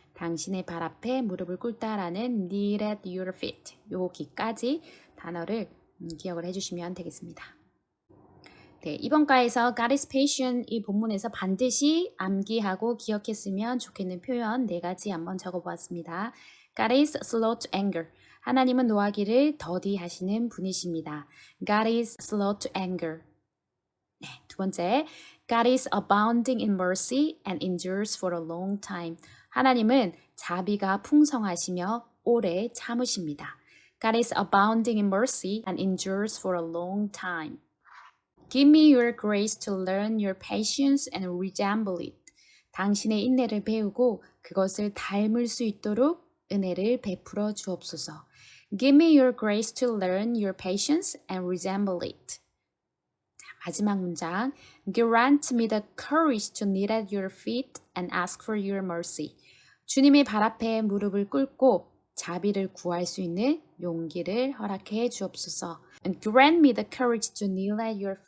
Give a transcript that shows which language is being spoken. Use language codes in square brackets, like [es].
[ko] 당신의 발 앞에 무릎을 꿇다라는 [en] kneel at your feet [ko] 여기까지 단어를 기억을 해주시면 되겠습니다. 네, 이번 과에서 [en] God is patient [ko] 이 본문에서 반드시 암기하고 기억했으면 좋겠는 표현 4가지 한번 적어보았습니다. [en] God is slow to anger. [ko] 하나님은 노하기를 더디하시는 분이십니다. [en] God is slow to anger. [ko] 네, 두 번째, [en] God is abounding in mercy and endures for a long time. [ko] 하나님은 자비가 풍성하시며 오래 참으십니다. [en] God is abounding in mercy and endures for a long time. Give me your grace to learn your patience and resemble it. [ko] 당신의 인내를 배우고 그것을 닮을 수 있도록 은혜를 베풀어 주옵소서. [en] Give me your grace to learn your patience and resemble it. [ko] 마지막 문장. [en] Grant me the courage to kneel at your feet and ask for your mercy. [ko] 주님의 발 앞에 무릎을 꿇고 자비를 구할 수 있는 용기를 허락해 주옵소서. [en] And grant me the courage to kneel at your feet and ask for your mercy. [ko] 네, 여기까지